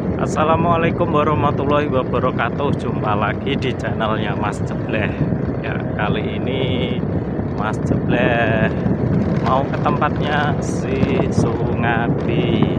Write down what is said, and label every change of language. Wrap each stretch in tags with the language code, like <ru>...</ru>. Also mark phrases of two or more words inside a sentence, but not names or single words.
<ar>Assalamualaikum warahmatullahi wabarakatuh.</ar> <id>Jumpa lagi di channelnya Mas Jebleh. Ya, kali ini Mas Jebleh mau ke tempatnya si Sungadi.</id>